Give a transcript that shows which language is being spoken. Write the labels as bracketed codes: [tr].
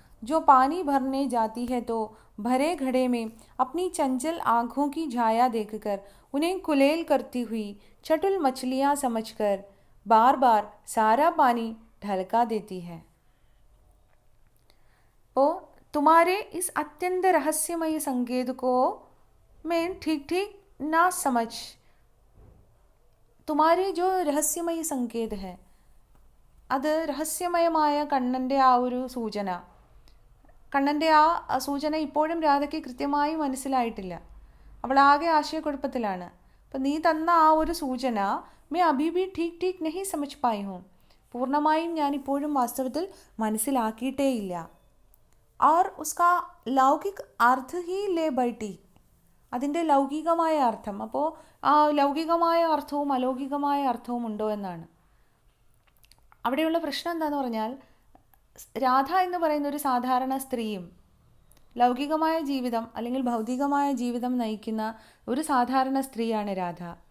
[hi] जो पानी भरने जाती है तो भरे घड़े में अपनी चंचल आँखों की छाया देखकर उन्हें कुलेल करती हुई चटुल मछलियाँ समझकर बार बार सारा पानी ढलका देती है. तो तुम्हारे इस अत्यंत रहस्यमय संकेत को मैं ठीक ठीक ना समझ. तुम्हारे जो रहस्യമയ संकेत है [ml] അത് രഹസ്യമയമായ കണ്ണൻ്റെ ആ ഒരു സൂചന, കണ്ണൻ്റെ ആ സൂചന ഇപ്പോഴും രാധയ്ക്ക് കൃത്യമായി മനസ്സിലായിട്ടില്ല. അവളാകെ ആശയക്കുഴപ്പത്തിലാണ്. അപ്പം നീ തന്ന ആ ഒരു സൂചന [hi] മേ അഭി ഭി ठीक ठीक नहीं समझ पाई हूँ. [ml] പൂർണ്ണമായും ഞാനിപ്പോഴും വാസ്തവത്തിൽ മനസ്സിലാക്കിയിട്ടേയില്ല. [hi] और उसका लौकिक अर्थ ही ले बैठी. [ml] അതിൻ്റെ ലൗകികമായ അർത്ഥം, അപ്പോൾ ആ ലൗകികമായ അർത്ഥവും അലൗകികമായ അർത്ഥവും ഉണ്ടോ എന്നാണ്. അവിടെയുള്ള പ്രശ്നം എന്താണെന്ന് പറഞ്ഞാൽ, രാധ എന്ന് പറയുന്ന ഒരു സാധാരണ സ്ത്രീയും ലൗകികമായ ജീവിതം അല്ലെങ്കിൽ ഭൗതികമായ ജീവിതം നയിക്കുന്ന ഒരു സാധാരണ സ്ത്രീയാണ് രാധ.